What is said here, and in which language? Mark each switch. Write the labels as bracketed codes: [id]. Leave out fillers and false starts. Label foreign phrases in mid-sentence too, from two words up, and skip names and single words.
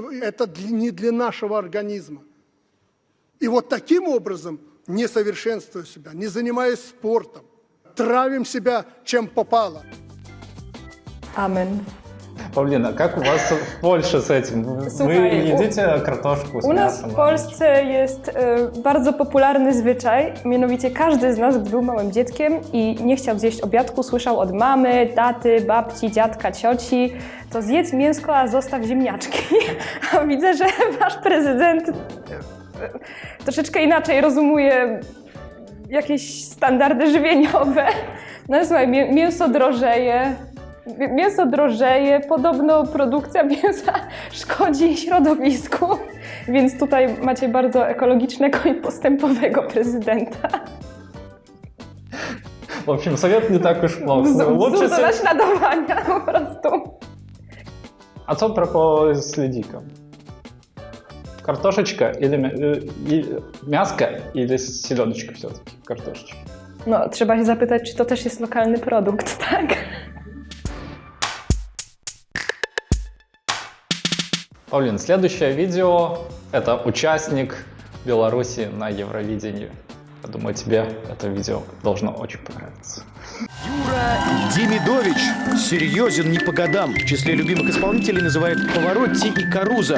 [ru] Это не для нашего организма. И вот таким образом, не совершенствуя себя, не занимаясь спортом, травим себя чем попало. Amen. Paulina, как у вас в Польше с этим? Вы [pl] Słuchaj, [ru] едите картошку с [pl] U nas [ru] мясом? [pl] w Polsce jest bardzo popularny zwyczaj, mianowicie każdy z nas, gdy był małym dzieckiem i nie chciał zjeść obiadku, słyszał od mamy, taty, babci, dziadka, cioci, to zjedz mięsko, a zostaw ziemniaczki. A widzę, że wasz prezydent troszeczkę inaczej rozumuje jakieś standardy żywieniowe. No słuchaj, mięso drożeje, podobno produkcja mięsa szkodzi środowisku, więc tutaj macie bardzo ekologicznego i postępowego prezydenta. [ru] В общем, совет не так уж плох. [pl] Wzór do naśladowania po prostu. А co propos z Ледиком? [ru] Картошечка или мяско или селедочка все-таки? Картошечка. [pl] No, trzeba się zapytać, czy to też jest lokalny produkt, tak? [ru] Paulina, следующее видео – это участник Беларуси на Евровидении. Я думаю, тебе это видео должно очень понравиться. Юра Демидович серьезен не по годам. В числе любимых исполнителей называют Паваротти и Каруза.